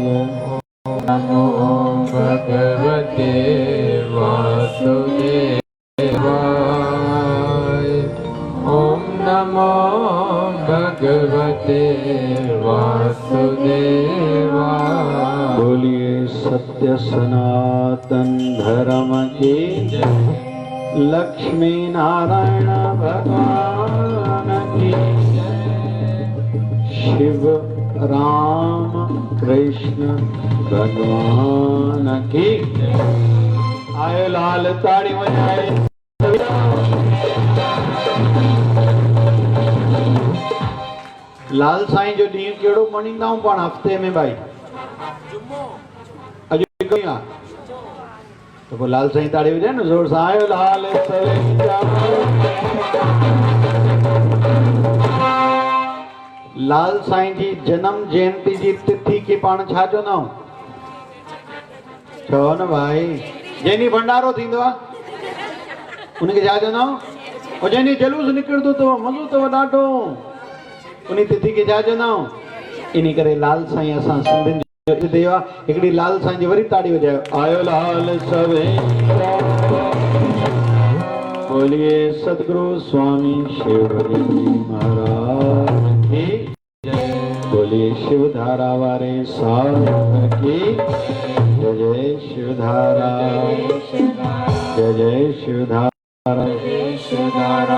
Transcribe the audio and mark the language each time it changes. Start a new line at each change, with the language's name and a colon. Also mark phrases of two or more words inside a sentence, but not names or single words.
Sanskrit: नमो भगवते वासुदेवाय। ओम नमो भगवते वासुदेवाय।
Hindi: बोलिए सत्य सनातन धर्म की जय। लक्ष्मी नारायण भगवान की जय। शिव राम कृष्ण भगवान की जय।
Sindhi: आयो लाल ताड़ी बजाए। लाल साईं जो ॾींहुं कहिड़ो मञींदा आहियूं पाण हफ़्ते में भाई? अॼु कई आहे तो पोइ लाल साईं ताड़ी वॼाए न ज़ोर सां। आयो लाल लाल साईं जी जन्म जयंती जी तिथि खे पाण छा चवंदा आहियूं? चओ न भाई। जंहिं ॾींहुं भंडारो थींदो आहे उनखे छा चवंदा आहियूं? और जंहिं ॾींहुं जुलूस निकिरंदो अथव, मज़ो अथव ॾाढो, उन तिथि खे छा चवंदा आहियूं? इन करे लाल साईं असां सिंधियुनि जो देव आहे। हिकिड़ी लाल साईं जी वरी ताड़ी वॼायो। आयो लाल सवेरा।
Hindi: बोलिए सतगुरु स्वामी शिवजी महाराज की जय। बोलिए शिवधारा वारे साधु की जय। जय शिवधारा, जय जय शिवधारा।